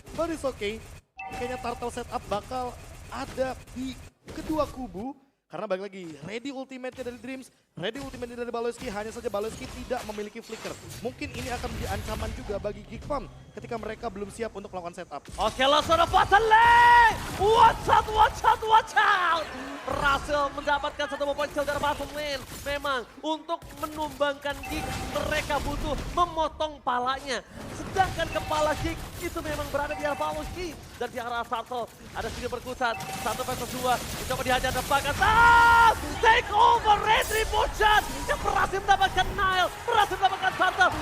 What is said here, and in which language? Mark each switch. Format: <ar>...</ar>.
<en>But it's okay,</en> <id>kayaknya Turtle setup bakal ada di kedua kubu. Karena balik lagi ready ultimate-nya dari Dreams Ready ultimate dari Baloyski, hanya saja Baloyski tidak memiliki flicker. Mungkin ini akan menjadi ancaman juga bagi Geek Farm ketika mereka belum siap untuk melakukan setup. Oke, langsung ada bottom lane.</id> <en>Watch out, watch out, watch out.</en> <id>Berhasil mendapatkan satu poin kill dari bottom lane. Memang untuk menumbangkan Geek, mereka butuh memotong palanya. Sedangkan kepala Geek itu memang berada di arah Baloyski. Dan di arah Turtle ada sedikit berkutat. 1 versus 2. Dicoba dihajar dan bahkan take over Retribution yang berhasil mendapatkan Nile, berhasil mendapatkan Turtle.</id>